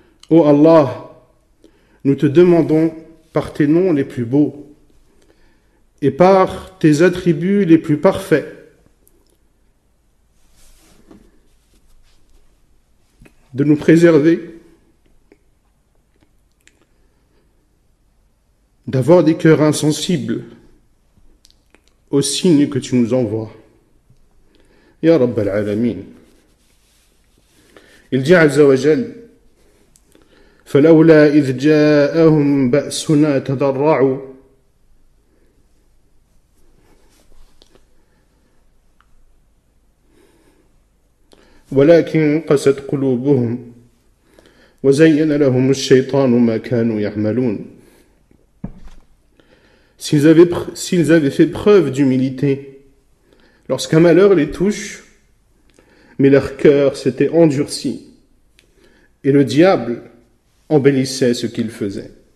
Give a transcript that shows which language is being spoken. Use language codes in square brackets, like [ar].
[fr] Ô Allah, nous te demandons par tes noms les plus beaux et par tes attributs les plus parfaits de nous préserver, d'avoir des cœurs insensibles aux signes que tu nous envoies. [ar] Ya Rabb al-Alamin. [fr] Il dit [ar] Azza wa Jal, فَلَوْلَا إِذْ جَاءَهُمْ بَأْسُنَا تَضَرَّعُوا ولكن قست قلوبهم وزين لهم الشيطان ما كانوا يعملون. [fr] S'ils avaient fait preuve d'humilité lorsqu'un malheur les touche, mais leur cœur s'était endurci et le diable embellissait ce qu'ils faisaient.